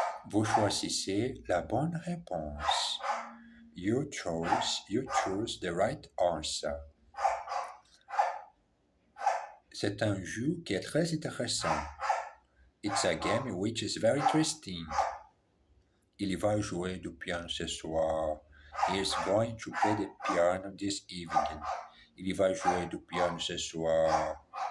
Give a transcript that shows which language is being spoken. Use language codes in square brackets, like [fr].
[fr] Vous choisissez la bonne réponse. [en] You choose the right answer. [fr] C'est un jeu qui est très intéressant. [en] It's a game which is very interesting. [fr] Il va jouer du piano ce soir. [en] He is going to play the piano this evening. [fr] Il va jouer du piano ce soir.